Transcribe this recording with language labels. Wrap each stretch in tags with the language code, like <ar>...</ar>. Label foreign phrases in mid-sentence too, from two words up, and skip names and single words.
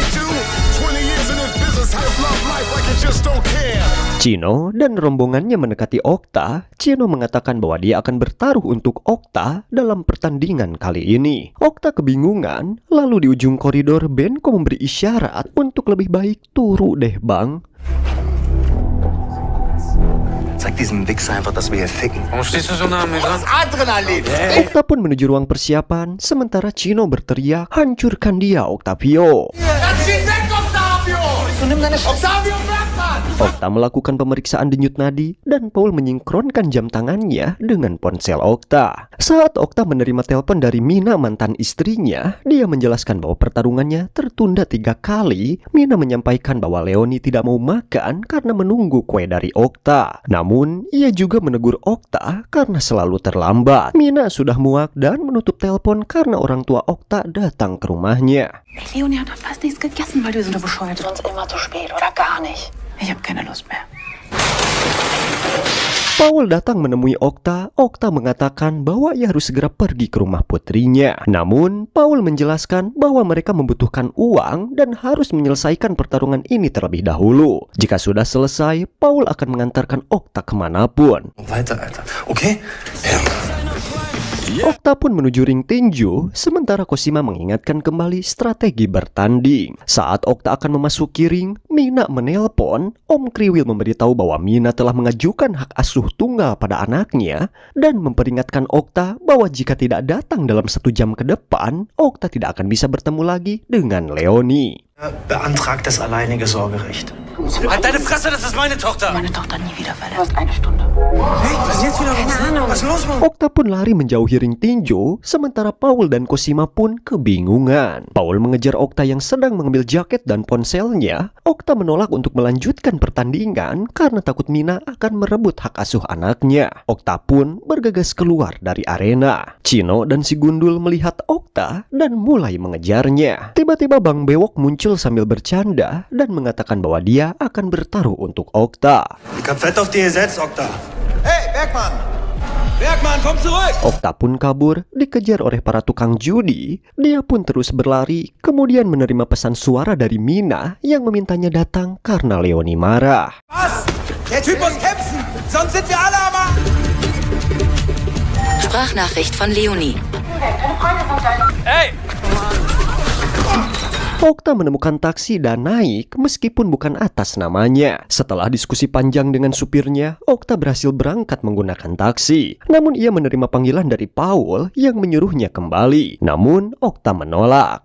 <id>Chino dan rombongannya mendekati Okta. Chino mengatakan bahwa dia akan bertaruh untuk Okta dalam pertandingan kali ini. Okta kebingungan, lalu di ujung koridor Benko memberi isyarat untuk lebih baik turu deh bang.</id> <de>Sag diesem Wichser einfach, dass wir hier ficken. Warum stehst du so nah an mir dran? Adrenalin!</de> <id>Okta pun menuju ruang persiapan, sementara Chino berteriak, hancurkan dia Octavio. Octavio Blackman! Okta melakukan pemeriksaan denyut nadi dan Paul menyingkronkan jam tangannya dengan ponsel Okta. Saat Okta menerima telepon dari Mina, mantan istrinya, dia menjelaskan bahwa pertarungannya tertunda 3 kali. Mina menyampaikan bahwa Leonie tidak mau makan karena menunggu kue dari Okta. Namun, ia juga menegur Okta karena selalu terlambat. Mina sudah muak dan menutup telepon karena orang tua Okta datang ke rumahnya.</id> <de>Leonie hat fast nichts gegessen, weil du so eine bescheuerte. Sonst immer zu spät oder gar nicht. Ich habe keine Lust mehr.</de> <id>Paul datang menemui Okta. Okta mengatakan bahwa ia harus segera pergi ke rumah putrinya. Namun, Paul menjelaskan bahwa mereka membutuhkan uang dan harus menyelesaikan pertarungan ini terlebih dahulu. Jika sudah selesai, Paul akan mengantarkan Okta kemanapun.</id> <de>Weiter, Alter. Okay? Ja.</de> <id>Okta pun menuju ring tinju, sementara Cosima mengingatkan kembali strategi bertanding. Saat Okta akan memasuki ring, Mina menelpon. Om Kriwil memberitahu bahwa Mina telah mengajukan hak asuh tunggal pada anaknya dan memperingatkan Okta bahwa jika tidak datang dalam 1 jam ke depan, Okta tidak akan bisa bertemu lagi dengan Leonie.</id> <de>Beantragt das alleinige Sorgerecht. Halt deine Fresse, das ist meine Tochter! Meine Tochter nie wieder verlässt. Du hast 1 Stunde. Hey, was ist jetzt wieder los? Keine Ahnung. Was ist los, Mann?</de> <id>Okta pun lari menjauhi ring tinju, sementara Paul dan Cosima pun kebingungan. Paul mengejar Okta yang sedang mengambil jaket dan ponselnya. Okta menolak untuk melanjutkan pertandingan karena takut Mina akan merebut hak asuh anaknya. Okta pun bergegas keluar dari arena. Chino dan si Gundul melihat Okta dan mulai mengejarnya. Tiba-tiba Bang Bewok muncul sambil bercanda dan mengatakan bahwa dia akan bertaruh untuk Okta.</id> <de>Ich hab Fett auf dir gesetzt, Okta. Hey, Bergmann! Bergmann, komm zurück!</de> <id>Okta pun kabur, dikejar oleh para tukang judi. Dia pun terus berlari, kemudian menerima pesan suara dari Mina yang memintanya datang karena Leonie marah.</id> <de>Was? Der Typ muss kämpfen, sonst sind wir alle am Arsch! Sprachnachricht von Leonie. Ey!</de> <id>Okta menemukan taksi dan naik meskipun bukan atas namanya. Setelah diskusi panjang dengan supirnya, Okta berhasil berangkat menggunakan taksi. Namun ia menerima panggilan dari Paul yang menyuruhnya kembali. Namun Okta menolak.</id>